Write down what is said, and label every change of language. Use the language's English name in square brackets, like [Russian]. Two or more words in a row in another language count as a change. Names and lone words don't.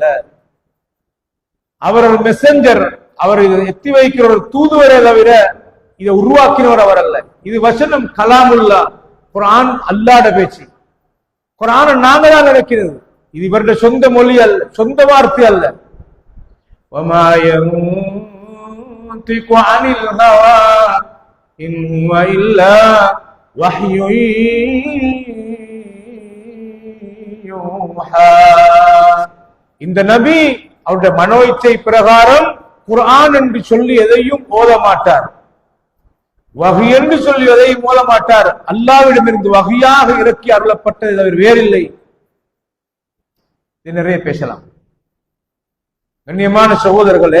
[Tamil] அவர் ஒரு மெசஞ்சர், அவர் இதை எத்தி வைக்கிற ஒரு தூதுவரே தவிர இதை உருவாக்கினவர் அவர் அல்ல. இது வசனம் கலாமுல்லா, குர்ஆன் அல்லாஹ்ட பேச்சு. குர்ஆனை நாங்க தான் இறக்கிறது. இது இவருடைய சொந்த மொழி அல்ல, சொந்த வார்த்தை அல்ல. [Arabic] وما ينطق عن الهوى إن هو إلا وحي يوحى. [Tamil] இந்த நபி அவருடைய மனோ இச்சை பிரகாரம் குர்ஆன் என்று சொல்லி எதையும் ஓத மாட்டார், வஹி என்று சொல்லி எதையும் ஓத மாட்டார். அல்லாஹ்விடமிருந்து வஹியாக இறக்கி அருளப்பட்டது தவிர வேறில்லை. இது நிறைய பேசலாம் கண்ணியமான சகோதரர்களே.